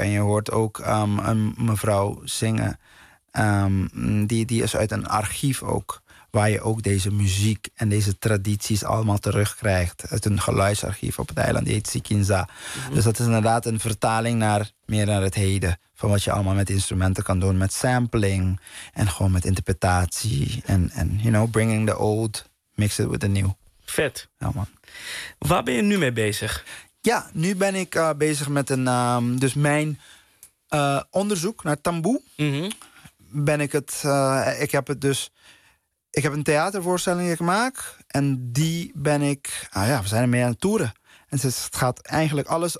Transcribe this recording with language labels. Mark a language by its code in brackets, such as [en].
[nl] En je hoort ook een mevrouw zingen. Die is uit een archief ook. Waar je ook deze muziek en deze tradities allemaal terugkrijgt. Uit een geluidsarchief op het eiland, die heet Sikinza. Mm-hmm. Dus dat is inderdaad een vertaling naar meer naar het heden. Van wat je allemaal met instrumenten kan doen. Met sampling en gewoon met interpretatie. [en] En you know, bringing the old, mix it with the new. [nl] Vet. Ja, man. Waar ben je nu mee bezig? Ja, nu ben ik bezig met een dus mijn onderzoek naar tamboe. Mm-hmm. Ben ik het... ik heb het dus... Ik heb een theatervoorstelling die ik maak. En die ben ik... Nou ja, we zijn ermee aan het toeren. En het gaat eigenlijk alles...